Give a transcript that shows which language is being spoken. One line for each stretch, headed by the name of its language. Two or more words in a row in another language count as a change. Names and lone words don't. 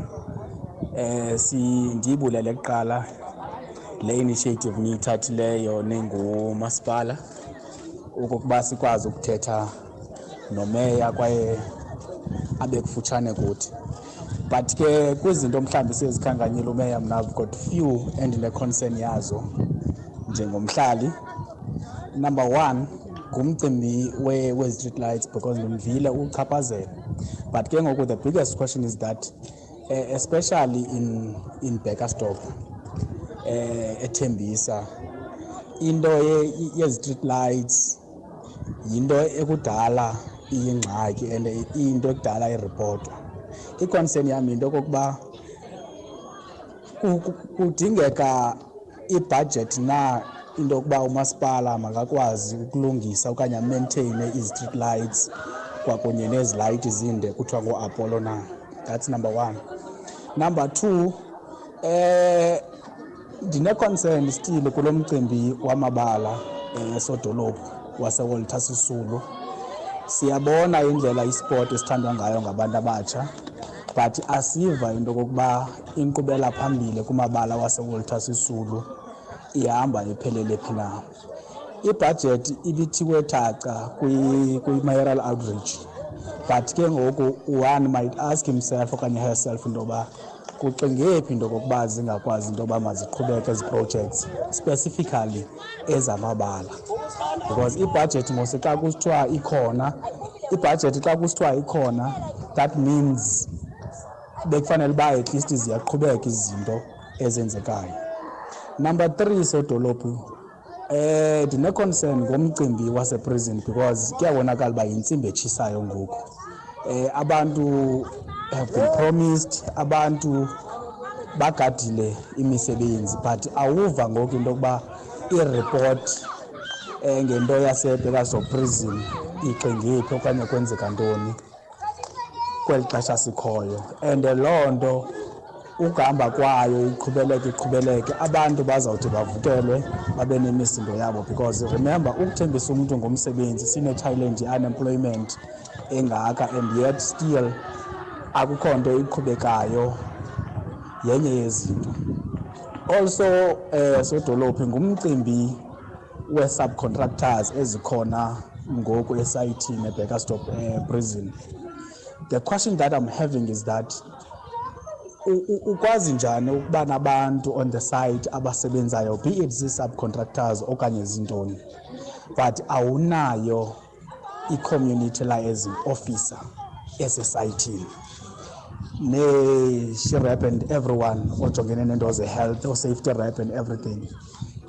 Xhosa: Ndiyibulele kuqala le initiative niyithathileyo ningumasipala ukuba sikwazi ukuthetha nomeya kwaye abe kufutshane kuthi. But ke kwizinto mhlawumbi sezikhankanyile umeya, mna
English: I've got few
Xhosa: endine-concern yazo njengomhlali. Number one, ngumcimbi we-street lights because ndimvile uchaphazela. But ke ngoku
English: the biggest question is that especially in
Xhosa: Bekkerstop, eThembisa, into ye-street lights yinto ekudala iyingxaki and into ekudala iripotwa. I-concern yami into okokuba kudingeka i-budget na into yokuba umasipala makakwazi ukulungisa okanye maintain i-street lights kwakunye nezi light zinde kuthiwa ngo-Apollo na.
English: That's number one. Number two,
Xhosa: ndine-concern still kulo mcimbi wamabala esodolophu wase-Walter Sisulu. Siyabona indlela isport esithandwa ngayo ngabantu abatsha, but asiva into yokokuba inkqubela phambili kumabala wase-Walter Sisulu ihamba iphelele phi na. Ibudget ibithiwe thaca kwi-mayoral outreach, but ke ngoku
English: one might ask himself
Xhosa: okanye herself into yoba kucingephi into yokokuba zingakwazi into yoba maziqhubeke ezi projects specifically ezamabala. Because ibudget mose xa kusithiwa ikhona, ibudget xa kusithiwa ikhona,
English: that means
Xhosa: bekufanele uba
English: at least
Xhosa: ziyaqhubeka izinto ezenzekayo. Number three, sodolophu, ndine-concern ngomcimbi waseprison because kuyabonakala uba yintsimbi etshisayo ngoku.
English: Abantu have been promised,
Xhosa: abantu bagadile imisebenzi, but awuva ngoku into yokuba i-report ngento yase-Bekkerstop prison ixingephi okanye kwenzeka ntoni kweli xesha sikhoyo. And loo nto ukuhamba kwayo iqhubeleke abantu bazawuthi bavukelwe babe nemisindo yabo,
English: because remember
Xhosa: ukuthembisa umuntu ngomsebenzi sine-challenge i-unemployment engaka,
English: and yet still
Xhosa: akukho nto iqhubekayo, yenye yezinto. Also sodolophu ngumcimbi we-subcontractors ezikhona ngoku esayithini eBekkerstop prison.
English: The question that I'm having is that
Xhosa: ukwazi njani ukuba nabantu
English: on the site
Xhosa: abasebenzayo,
English: be it
Xhosa: zii-subcontractors okanye zintoni, but awunayo i-
English: community liaison officer
Xhosa: esesayithini ne-she-rep
English: and everyone
Xhosa: ojongene nento ze-health o-
English: safety rep and everything.